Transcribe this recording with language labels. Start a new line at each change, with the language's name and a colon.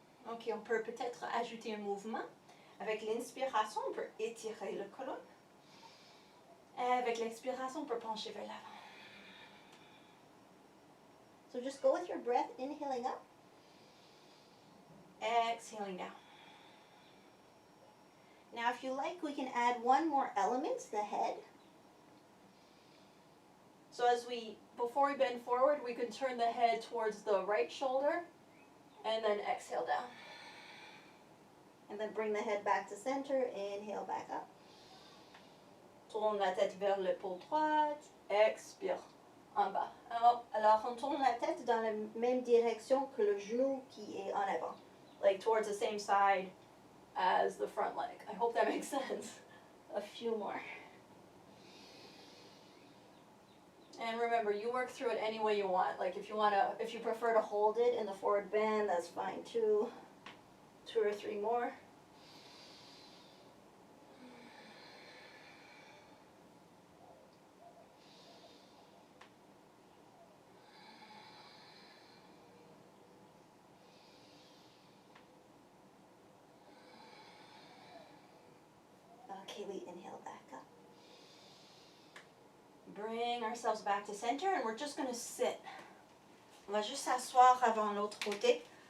French: Ok, on peut peut-être ajouter un mouvement. Avec l'inspiration, on peut étirer le colonne. Et avec l'expiration, on peut pencher vers l'avant.
English: So just go with your breath, inhaling up. Exhaling down. Now, if you like, we can add one more element, the head. So before we bend forward, we can turn the head towards the right shoulder and then exhale down. And then bring the head back to center, inhale back up.
French: Tourne la tête vers l'épaule droite, expire en bas. Alors, on tourne la tête dans la même direction que le genou qui est en avant.
English: Like towards the same side as the front leg. I hope that makes sense. A few more. And remember, you work through it any way you want. Like if you prefer to hold it in the forward bend, that's fine too. 2 or 3 more. Okay, we inhale back up. Bring ourselves back to center and we're just going to sit.
French: On va juste s'asseoir avant l'autre côté.